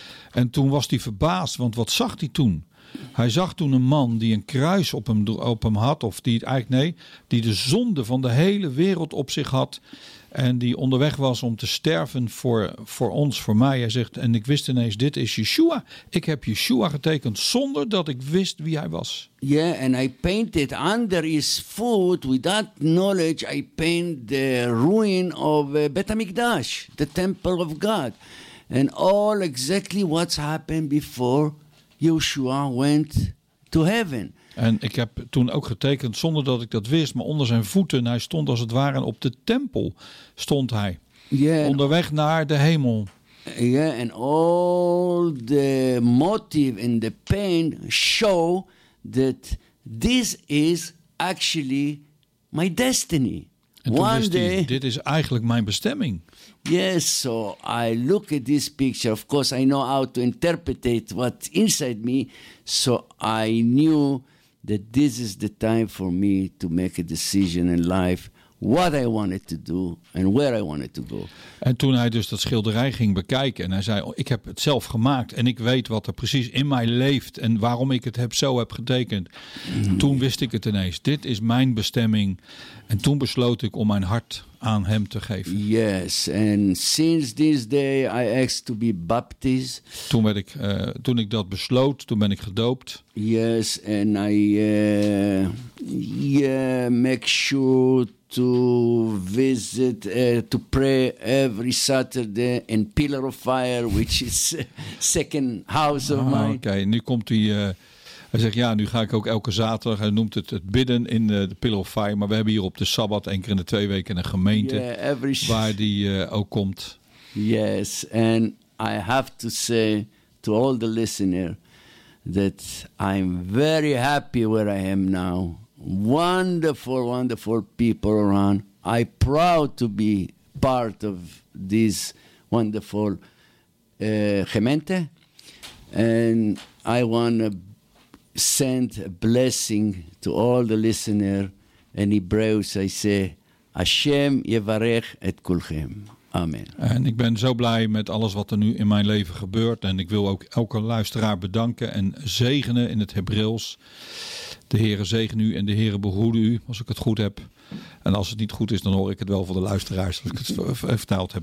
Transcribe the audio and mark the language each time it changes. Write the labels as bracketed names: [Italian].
[Dutch] En toen was hij verbaasd, want wat zag hij toen? Hij zag toen een man die een kruis op hem had, of die eigenlijk nee, die de zonde van de hele wereld op zich had en die onderweg was om te sterven voor ons, voor mij. Hij zegt, en ik wist ineens, dit is Yeshua. Ik heb Yeshua getekend zonder dat ik wist wie hij was. [English] Yeah, and I painted under his foot, with that knowledge, I paint the ruin of Bet HaMikdash, the temple of God. And all exactly what's happened before Yeshua went to heaven. [Dutch] En ik heb toen ook getekend zonder dat ik dat wist, maar onder zijn voeten. Hij stond als het ware op de tempel, stond hij. [English] Yeah. [Dutch] Onderweg naar de hemel. [English] Yeah, and all the motive in the pain show that this is actually my destiny. [Dutch] En toen wist hij, dit is eigenlijk mijn bestemming. [English] Yes, so I look at this picture. Of course, I know how to interpret what's inside me. So I knew that this is the time for me to make a decision in life. What I wanted to do and where I wanted to go. [Dutch] En toen hij dus dat schilderij ging bekijken en hij zei, oh, ik heb het zelf gemaakt en ik weet wat er precies in mij leeft en waarom ik het zo heb getekend. Mm. Toen wist ik het ineens. Dit is mijn bestemming. En toen besloot ik om mijn hart aan hem te geven. [English] Yes, and since this day I asked to be baptized. [Dutch] Toen werd ik, toen ik dat besloot, toen ben ik gedoopt. [English] Yes, and I make sure to visit, to pray every Saturday in Pillar of Fire, which is second house of mine. [Dutch] Oké, nu komt hij. Hij zegt, ja, nu ga ik ook elke zaterdag, hij noemt het bidden in de Pillar of Fire, maar we hebben hier op de Sabbat één keer in de twee weken een gemeente, [English] yeah, every [Dutch] waar die ook komt. [English] Yes, and I have to say to all the listeners that I'm very happy where I am now. Wonderful, wonderful people around. I'm proud to be part of this wonderful gemeente. And I want to send a blessing to all the listeners. [Dutch] In Hebreeuws, [English] I say, [Hebrew] Hashem yevarech et kulchem. Amen. [Dutch] En ik ben zo blij met alles wat er nu in mijn leven gebeurt. En ik wil ook elke luisteraar bedanken en zegenen in het Hebreeuws. De Heere zegen u en de Heere behoede u, als ik het goed heb. En als het niet goed is, dan hoor ik het wel van de luisteraars, als ik het vertaald heb.